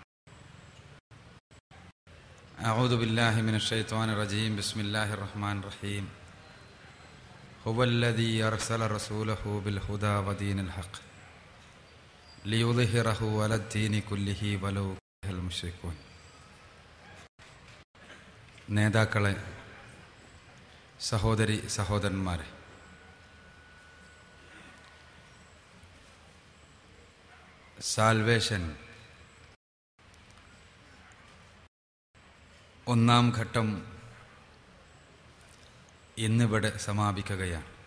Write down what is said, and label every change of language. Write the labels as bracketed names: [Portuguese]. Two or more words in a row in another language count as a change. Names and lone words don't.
[Arabic] أعوذ بالله من الشيطان الرجيم. بسم الله الرحمن الرحيم. هو الذي أرسل رسوله بالهدى ودين الحق ليظهره على الدين كله ولو كره المشركون. [Malayalam] നേതാക്കളെ, സഹോദരി സഹോദരന്മാരെ, സാൽവേഷൻ ഒന്നാം ഘട്ടം ഇന്നിവിടെ സമാപിക്കുകയാണ്.